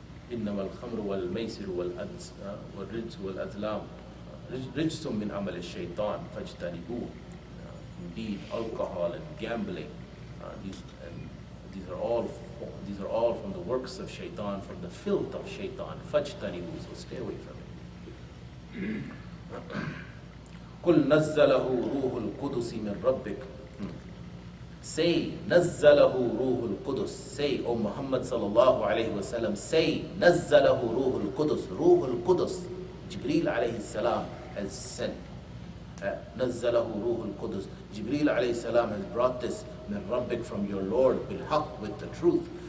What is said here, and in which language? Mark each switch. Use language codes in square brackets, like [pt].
[ar] إنما الخمر والميسر والرجس والأزلام رجس من عمل الشيطان فاجتنبوه. [en] Indeed, alcohol and gambling, these are all from the works of shaitan, from the filth of shaitan. [ar] فاجتنبوه, [en] so stay away from it. [ar] قل نزله روح القدس من ربك. [en] Say, [ar] نزله روح القدس. [en] Say, O Muhammad sallallahu alayhi wa sallam, say, [ar] نزله روح القدس. روح القدس, [en] Jibreel alayhi salam has sent. [ar] نزله روح القدس. [en] Jibreel alayhi salam has brought this [ar] من ربك, [en] from your Lord, [ar] بالحق, [en] with the truth.